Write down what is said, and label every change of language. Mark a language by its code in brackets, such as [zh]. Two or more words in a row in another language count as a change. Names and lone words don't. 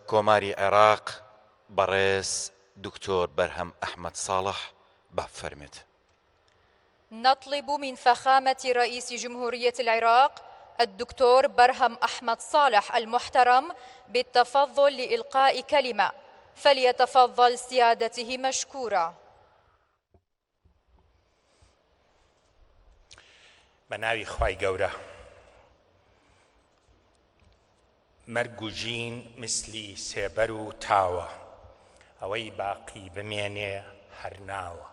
[ckb] کۆماری عێراق بەڕێز دکتۆر بەرهەم ئەحمەد ساڵح بفرمێت. [ar] نطلب من فخامة رئيس جمهورية العراق الدكتور برهم أحمد صالح المحترم بالتفضل لإلقاء كلمة، فليتفضل سيادته مشكورا. [ckb] بەناوی خوای گەورە، مەرگ و ژین مثلی سێبەر و تاوە، ئەوەی باقی بمێنێ هەر ناوە.